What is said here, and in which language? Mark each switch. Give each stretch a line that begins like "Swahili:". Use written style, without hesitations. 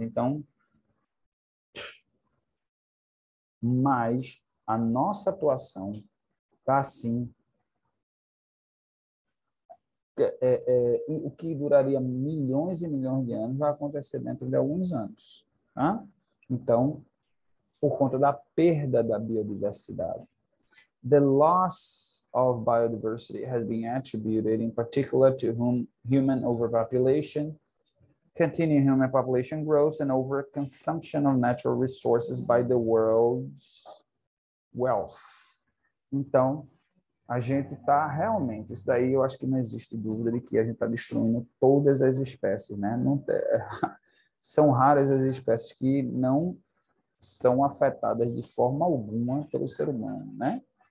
Portuguese: Então, mas a nossa atuação está assim, o que duraria milhões e milhões de anos vai acontecer dentro de alguns anos. Tá? Então, por conta da perda da biodiversidade.
English: The loss of biodiversity has been attributed in particular to human overpopulation, continued human population growth, and overconsumption of natural resources by the world's wealth.
Portuguese: Então, a gente está realmente, isso daí eu acho que não existe dúvida de que a gente está destruindo todas as espécies, né? Não, são raras as espécies que não são afetadas de forma alguma pelo ser humano, né?